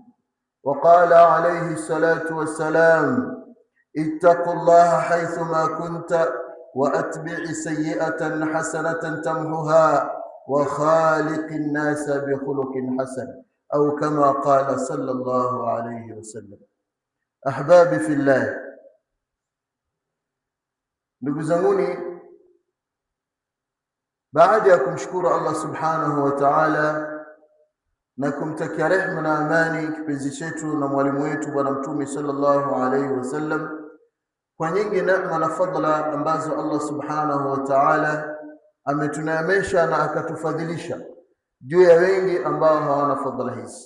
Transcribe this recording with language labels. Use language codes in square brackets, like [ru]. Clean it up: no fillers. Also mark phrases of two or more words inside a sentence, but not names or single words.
[ar] وقال عليه الصلاة والسلام: اتقوا الله حيثما كنت وأتبع سيئة حسنة تمحها وخالق الناس بخلق حسن، أو كما قال صلى الله عليه وسلم. أحبابي في الله، [sw] ndugu zanguni, baada ya kumshukuru Allah [ar] سبحانه وتعالى [sw] na kumtakia rehema na amani kipenzi chetu na mwalimu wetu Bwana Mtume [ar] صلى الله عليه وسلم [sw] kwa nyingi neema na fadhila ambazo Allah [ar] سبحانه وتعالى [sw] ametuneemesha na akatufadhilisha juu ya wengi ambao hawana fadhila hizi.